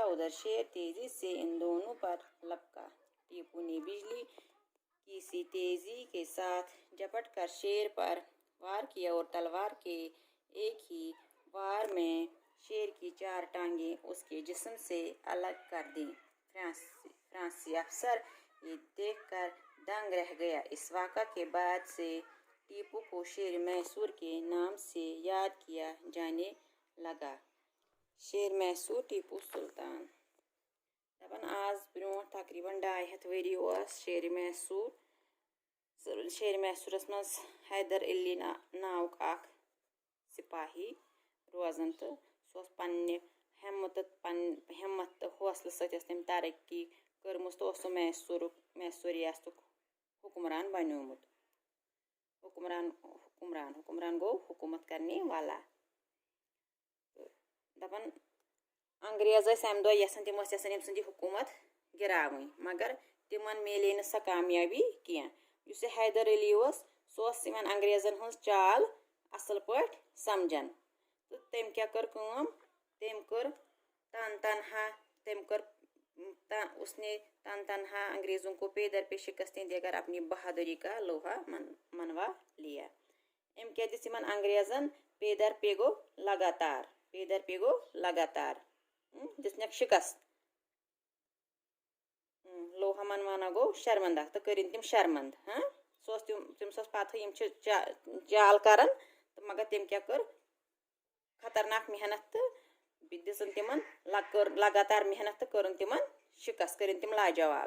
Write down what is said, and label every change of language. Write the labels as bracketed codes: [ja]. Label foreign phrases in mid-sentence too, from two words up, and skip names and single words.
[ur] ادھر شیر تیزی سے ان دونوں پر لپکا. ٹیپو نے بجلی کی سی تیزی کے ساتھ جھپٹ کر شیر پر وار کیا اور تلوار کے ایک ہی وار میں شیر کی 4 ٹانگیں اس کے جسم سے الگ کر دیں. فرانسیسی افسر یہ دیکھ کر دنگ رہ گیا. اس واقعے کے بعد سے ٹیپو کو شیر میسور کے نام سے یاد کیا جانے لگا. [ks] شیر میسور ٹیپو سلطان آز برونٹھ تقریباً 250 ؤری اوس شیر میسورس مز حیدر علی ناوک اخ سپاہی روزان تو سہ پننہِ ہمت تہٕ حوصلہٕ سۭتۍ تٔمۍ ترقی کٔرمٕژ تہٕ اوس سُہ میسور ریاستُک حکمران بنیومُت. حکمران گوٚو [ur] حکوٗمت کرنے والا. [ks] دپان انگریز ٲسۍ امہِ دۄہ یژھان تِم ٲسۍ یژھان أمۍ سٕنٛز یہِ حکوٗمت گِراوٕنۍ مگر تِمن میلے نہٕ سۄ کامیٲبی کینٛہہ. یُس یہِ حیدر علی اوس سُہ اوس یِمن انگریزن ہٕنٛز چال اصل پٲٹھۍ سمجھان تہٕ تٔمۍ کیٛاہ کٔر کٲم، تٔمۍ کٔر [ur] اس نے تنہا انگریزوں کو پے در پے شکستیں دے کر اپنی بہادری کا لوہا منوا لیا. [ks] أمۍ کیٛاہ دِژ یِمن انگریزن [ur] پے در پے [ks] گوٚو لگاتار دِژنکھ شکست. [ur] لوہا منوانا [ks] گوٚو شرمندہ تہٕ کٔرِنۍ تِم شرمند. تٔمِس ٲس پتہٕ یِم چھِ چال کران تہٕ مگر تٔمۍ کیٛاہ کٔر خطرناک محنت تہٕ دِژن تِمن لگاتار محنت تہٕ کٔرٕن تِمن شکست، کٔرِنۍ تِم لاجواب.